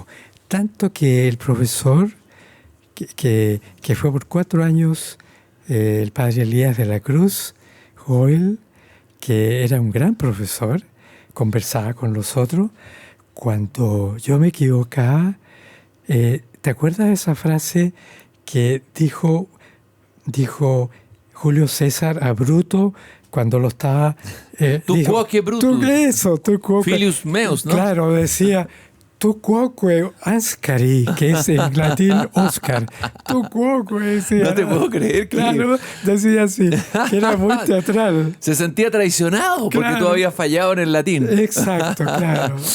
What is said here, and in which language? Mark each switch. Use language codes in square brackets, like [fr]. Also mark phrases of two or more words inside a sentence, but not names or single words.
[es] Tanto que el profesor, que fue por 4 años, el padre Elías de la Cruz, Joel, que era un gran profesor, conversaba con nosotros. Cuando yo me equivocaba, ¿te acuerdas de esa frase que dijo Julio César a Bruto cuando lo estaba... [la] Tu quoque Brutus. Tu quoque. Filius meus, [es] ¿no? Claro, decía... [la] Tu quoque Ascari, [es] que es en latín Oscar. [la] Tu quoque, decía. [es] No te puedo creer, claro, decía así, que era muy teatral. Se sentía traicionado porque tú habías fallado en el latín. Exacto, claro.